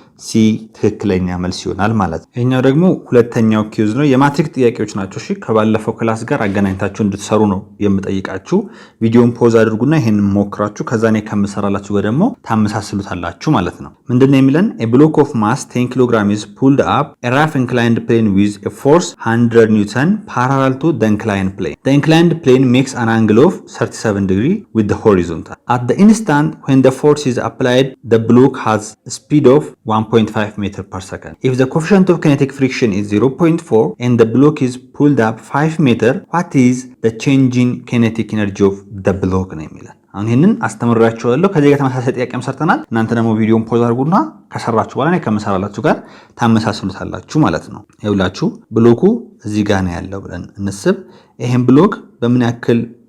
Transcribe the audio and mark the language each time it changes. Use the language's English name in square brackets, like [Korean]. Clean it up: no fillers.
[Amharic] ሲ ትክክለኛ መልስ ይሆናል ማለት ነው። ይሄኛው ደግሞ ሁለተኛው ኪዩዝ ነው። የማትሪክ ጥያቄዎች ናቸው። እሺ ከባለፈው ክላስ ጋር አገናኝታችሁ እንድትሰሩ ነው የምጠይቃችሁ። ቪዲዮን ፖዝ አድርጉና ይሄን ሞክራችሁ ከዛ እኔ ከምሰራላችሁ ጋር ደግሞ ታመሳስሉታላችሁ ማለት ነው። ምንድነው የሚለን [English] a block of mass 10 kg is pulled up a rough inclined plane with a force 100 Newton parallel to the inclined plane. The inclined plane makes an angle of 37 degree with the horizontal. At the instant when the force is applied, the block has a speed of 1.5 meter per second. If the coefficient of kinetic friction is 0.4 and the block [Amharic] is pulled up 5 meter, what is the change in kinetic energy of the block ነው የሚለን። አሁን ይሄንን አስተምራችኋለሁ። ከዚህ ጋር ተመሳሳይ ጥያቄም ሰርተናል። እናንተ ደግሞ ቪዲዮን ፖዝ አድርጉና ከሰራችሁ በኋላ እኔ ከምሰራላችሁ ጋር ታመሳስሉታላችሁ ማለት ነው። ይኸውላችሁ ብሎኩ እዚህ ጋር ነው ያለው ብለን እንስብ። ይሄን ብሎክ በምን ያክል